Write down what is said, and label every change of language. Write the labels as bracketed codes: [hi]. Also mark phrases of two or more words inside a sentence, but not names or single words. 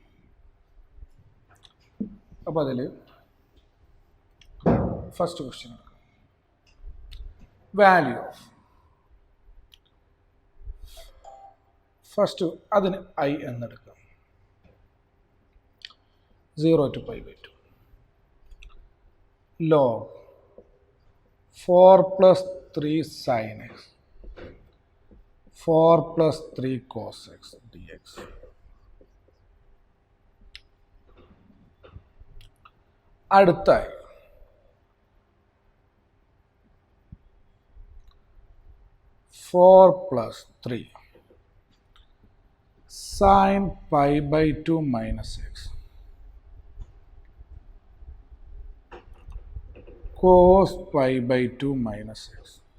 [ml] അപ്പോൾ അതിൽ [en] first question [ml] എടുക്കാം. [en] value of first, [ml] അതിന് I എന്നെടുക്കാം. [en] 0 to π/2 log 4 + 3 sin x 4 + 3 cos x dx. അടുത്തായി (4 + 3) sin π/2 - x cos π/2 - x.